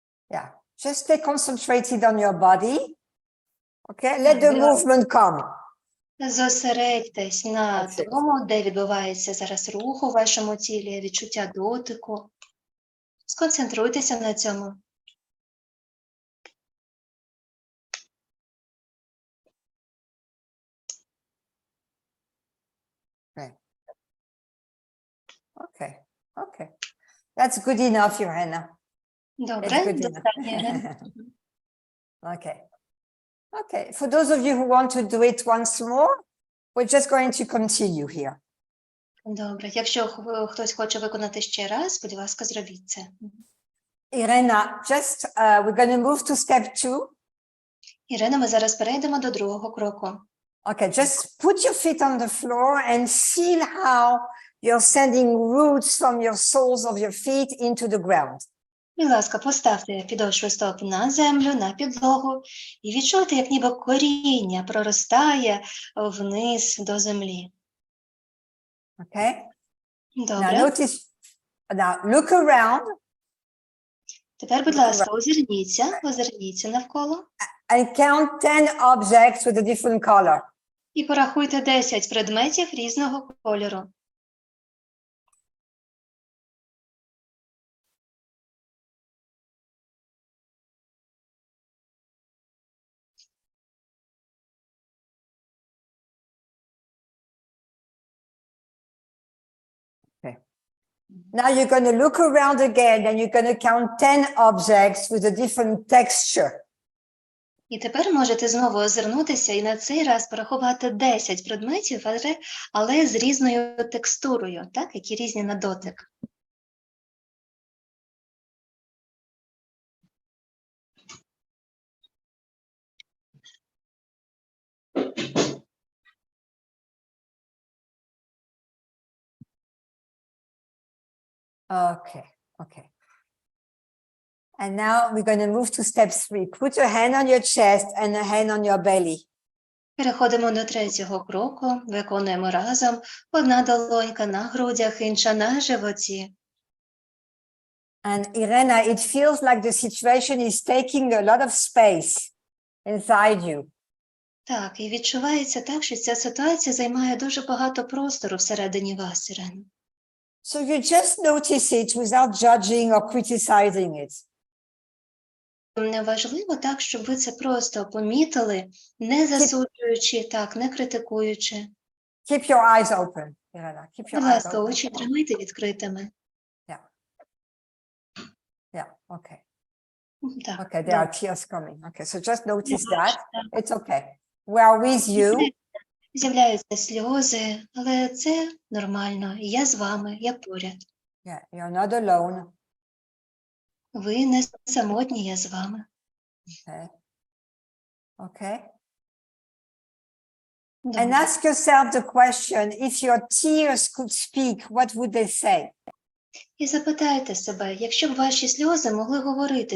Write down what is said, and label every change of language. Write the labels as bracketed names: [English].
[English] Yeah, just stay concentrated on your body. Okay, let the movement come. [Ukrainian] Зосередьтесь на тому, де відбувається зараз рух у вашому тілі, відчуття дотику. Сконцентруйтеся на цьому. [English] Okay, okay. That's good enough, Irena. [Ukrainian] Добре, достатньо. [English] Okay. Okay, for those of you who want to do it once more, we're just going to continue here. [Ukrainian] Добре. Якщо хтось хоче виконати ще раз, будь ласка, зробіть це. [English] Irena, just we're going to move to step 2. [Ukrainian] Ірина, ми зараз перейдемо до другого кроку. [English] Okay, just put your feet on the floor and feel how you're sending roots from your soles of your feet into the ground. [Ukrainian] Будь ласка, поставте підошви стоп на землю, на підлогу і відчуйте, як ніби коріння проростає вниз до землі. [English] Okay? [Ukrainian] Добре. [English] Now notice, now look around [Ukrainian] Тепер, будь ласка, озирніться навколо [English] and count 10 objects with a different color. [Ukrainian] і порахуйте 10 предметів різного кольору. [English] Now you're going to look around again and you're going to count 10 objects with a different texture. [Ukrainian] І тепер можете знову озирнутися і на цей раз порахувати 10 предметів, але з різною текстурою, так, які різні на дотик. [English] Okay, okay. And now we're going to move to step 3. Put your hand on your chest and a hand on your belly. [Ukrainian] Переходимо до третього кроку, виконуємо разом. Одна долонька на грудях, інша на животі. [English] And Irena, it feels like the situation is taking a lot of space inside you. [Ukrainian] Так, і відчувається так, що ця ситуація займає дуже багато простору всередині вас, Ірина. [English] So you just notice it without judging or criticizing it. [Ukrainian] Важливо так, щоб ви це просто помітили, не засуджуючи, так, не критикуючи. [English] Keep your eyes open, Irena. Keep your [Ukrainian] Будь [English] eyes [Ukrainian] ласка, [English] open. [Ukrainian] очі тримайте відкритими. [English] Yeah, okay. [Ukrainian] Так, [English] Okay, there are tears coming. Okay, so just notice that. It's okay. We are with you. [Ukrainian] З'являються сльози, але це нормально. Я з вами, я поряд. [English] Yeah, you're not alone. [Ukrainian] Ви не самотні, я з вами. [English] Okay. Okay. [Ukrainian] Добре. [English] And ask yourself the question, if your tears could speak, what would they say? [Ukrainian] І запитайте себе, якщо б ваші сльози могли говорити,